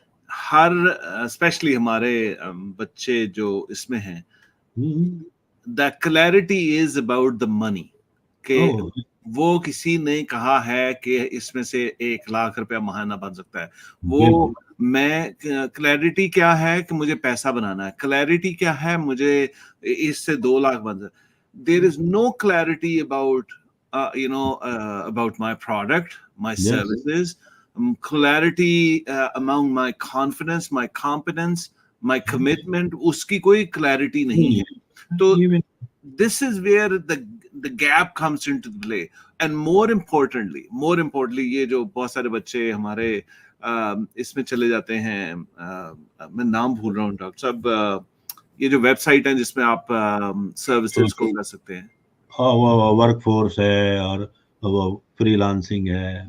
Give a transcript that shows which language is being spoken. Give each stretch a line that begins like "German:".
Urdu: ہر especially ہمارے بچے جو اس میں ہیں،
English: the clarity is about the money,
Urdu: کہ وہ کسی نے کہا ہے کہ اس میں سے 1,00,000 روپیہ ماہانہ بن سکتا ہے. وہ میں کلیئرٹی کیا ہے کہ مجھے پیسہ بنانا ہے، کلیئرٹی کیا ہے مجھے اس سے 2 لاکھ بن سکتا ہے.
English: There is no clarity about about my product, my services, clarity among my confidence, my competence, my commitment.
Urdu: اس کی کوئی clarity نہیں ہے.
English: تو this is where the gap comes into play. And more importantly
Urdu: یہ جو بہت سارے بچے ہمارے اس میں چلے جاتے ہیں، میں نام بھول رہا ہوں ڈاکٹر صاحب، یہ جو ویب سائٹ ہیں جس میں آپ سروسز کو کر سکتے ہیں، ورک فورس ہے اور وہ فری لانسنگ ہے.